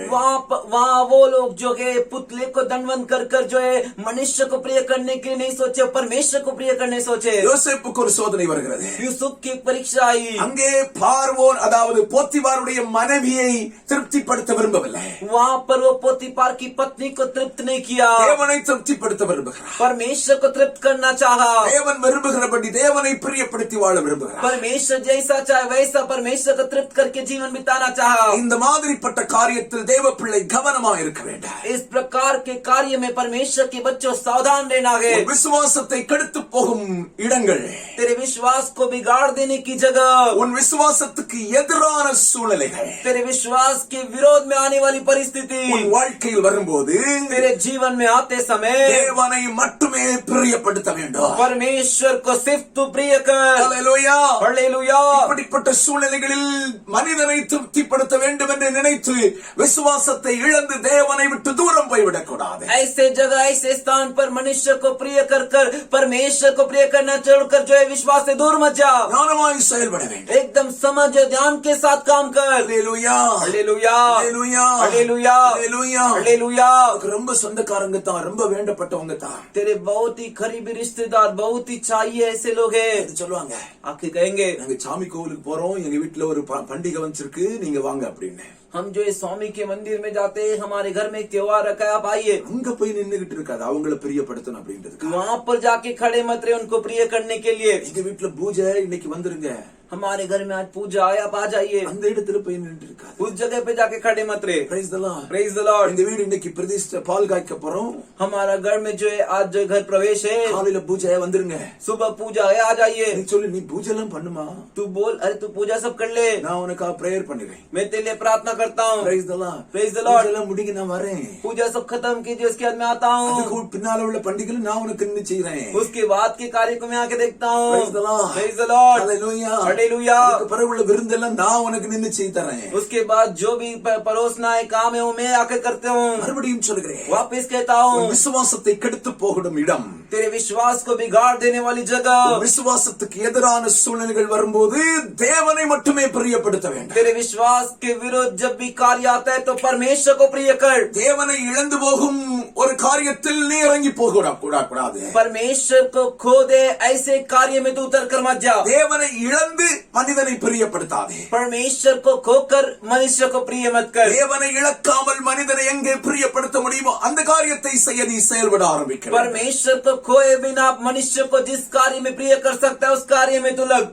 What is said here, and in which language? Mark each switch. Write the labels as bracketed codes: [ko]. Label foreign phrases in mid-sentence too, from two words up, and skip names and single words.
[hi] वहाँ वो लोग जो है पुतले को दंडवत कर कर जो है मनुष्य को प्रिय करने के लिए नहीं सोचे, परमेश्वर को प्रिय करने सोचे. [ta] யோசேப்புக்கு ஒரு சோதனை வருகிறது. [hi] यूसुफ की परीक्षा आई. [ta] அங்கே பார்வோன், அதாவது போத்திபாருடைய மனைவியை திருப்திப்படுத்த விரும்பவில்லை. [hi] वहाँ पर वो पोतीपार की पत्नी को तृप्त नहीं किया, [ta] தேவனை திருப்திப்படுத்த விரும்புகிறார். [hi] परमेश्वर को तृप्त करना चाहा. [ta] தேவன் விரும்புகிறபடி தேவனை பிரியப்படுத்தி வாழ விரும்புகிறார். [hi] परमेश्वर जैसा चाहे वैसा परमेश्वर को तृप्त करके जीवन बिताना चाहा. [ta] இந்த மாதிரிப்பட்ட காரியத்தில் தேவ பிள்ளை கவனமா இருக்க வேண்டும். [hi] इस प्रकार के कार्य में परमेश्वर के बच्चों सावधान रहना है. [ta] உன் விசுவாசத்தை கெடுத்து போகும் இடங்கள், [hi] तेरे विश्वास को बिगाड़ देने की जगह, [ta] உன் விசுவாசத்துக்கு எதிரான சூழ்நிலைகள் [hi] तेरे विश्वास के विरोध में आने वाली परिस्थिति [ta] உன் வாழ்க்கையில் வரும்போது [hi] तेरे जीवन में आते समय [ta] தேவனை மட்டுமே பிரியப்படுத்த வேண்டும். [hi] परमेश्वर को सिर्फ तू प्रिय कर. [ta] ஹல்லேலூயா. [hi] हालेलुया. [ta] இப்படிப்பட்ட சூழ்நிலைகளில் மனிதனை திருப்திப்படுத்த வேண்டும் என்று நினைத்து விசுவாசத்தை இழந்து தேவனை விட்டு தூரம் போய்விடக் கூடாது. [hi] ऐसे जगह ऐसे स्थान पर मनुष्य को प्रिय कर कर परमेश्वर को प्रिय करना छोड़कर जो है विश्वास से दूर मत जा. [ta] ஞானமாய் செயல்பட வேண்டும். [hi] एकदम समझ और ध्यान के साथ काम कर. [ta] ஹல்லேலூயா. [hi] हालेलुया. [ta] ஹல்லேலூயா. [hi] हालेलुया. [ta] ஹல்லேலூயா. [hi] हालेलुया. [ta] உனக்கு ரொம்ப சொந்தக்காரங்க தான், ரொம்ப வேண்டப்பட்டவங்க தான். [hi] तेरे बहुत ही करीबी रिश्तेदार, बहुत ही चाहिए ऐसे लोग हैं. [ta] இது சொல்லுவாங்க, [hi] आखिर कहेंगे [ta] நாங்க சாமி கோவிலுக்கு போறோம், எங்க வீட்டுல ஒரு பண்டிகை வந்திருக்கு, நீங்க வாங்க அப்படின்னு. [hi] हम जो है स्वामी के मंदिर में जाते हैं, हमारे घर में एक त्योहार रखा है, आप आइए. [ta] அங்க போய் நின்னுகிட்டு இருக்காது, அவங்கள பிரியப்படுத்தணும் அப்படின்றதுக்கு. [hi] वहाँ पर जाके खड़े मत रहे उनको प्रिय करने के लिए. [ta] எங்க வீட்டுல பூஜை, இன்னைக்கு வந்துருங்க, [hi] हमारे घर में आज पूजा है, आप आ जाइए. [ta] அந்த இடத்துல போய் நின்று இருக்காது. [hi] उस जगह पे जाके खड़े मत रहे. [en] Praise the Lord. Praise the Lord. [ta] இந்த வீடு இன்னைக்கு பிரதிஷ்டை, பால் காய்க்க போறோம், [hi] हमारा घर में जो है आज जो घर प्रवेश है, [ta] காலையில பூஜை, வந்துருங்க. [hi] सुबह पूजा है, आ जाइए. [ta] நீ சொல்லு, நீ பூஜை எல்லாம் பண்ணுமா, [hi] तू बोल, अरे तू पूजा सब कर ले, [ta] நான் உனக்கு பிரேயர் பண்ணுறேன். [hi] मैं तेरे लिए प्रार्थना करता हूँ. [en] Praise the Lord. Praise the Lord. [ta] பூஜை எல்லாம் முடிங்க, நான் வரேன். [hi] पूजा सब खत्म कीजिए, उसके बाद मैं आता हूँ. [ta] அதுக்கு பின்னால உள்ள பண்டிகையில நான் உனக்கு நின்னு செய்றேன். [hi] उसके बाद के कार्य को मैं आके देखता हूँ. [en] Praise the Lord. Praise the Lord. Hallelujah. Hallelujah. [ta] அதுக்கு பிறகு உள்ள விருந்தெல்லாம் நான் உனக்கு நின்னு செய்து தரேன். [hi] उसके बाद जो भी परोसना है काम है वो मैं आकर करते हूँ. [ta] மறுபடியும் சொல்கிறேன், [hi] वापिस कहता [ta] உன் [hi] हूँ, [ta] விசுவாசத்தை கெடுத்து போகும் இடம், [hi] तेरे विश्वास को बिगाड़ देने वाली जगह, [ta] உன் விசுவாசத்துக்கு எதிரான சூழ்நிலைகள் வரும்போது தேவனை மட்டுமே பிரியப்படுத்த வேண்டும். [hi] तेरे विश्वास के विरुद्ध जब भी कार्य आता है तो परमेश्वर को प्रिय कर. [ta] தேவனை இழந்து போகும் ஒரு காரியத்தில் நீ இறங்கி போக கூடாது. [hi] परमेश्वर को खो दे ऐसे कार्य में तू उतर कर मत जा. [ta] தேவனை இழந்து மனிதனை பிரியப்படுத்தாதே. [hi] परमेश्वर को खोकर मनुष्य को प्रिय मत कर. [ta] தேவனை இழக்காமல் மனிதனை எங்கே பிரியப்படுத்த முடியுமோ அந்த காரியத்தை செய்ய நீ செயல்பட ஆரம்பிக்க. [hi] परमेश्वर को खोए बिना मनुष्य को जिस कार्य में प्रिय कर सकता है उस कार्य में तू लग.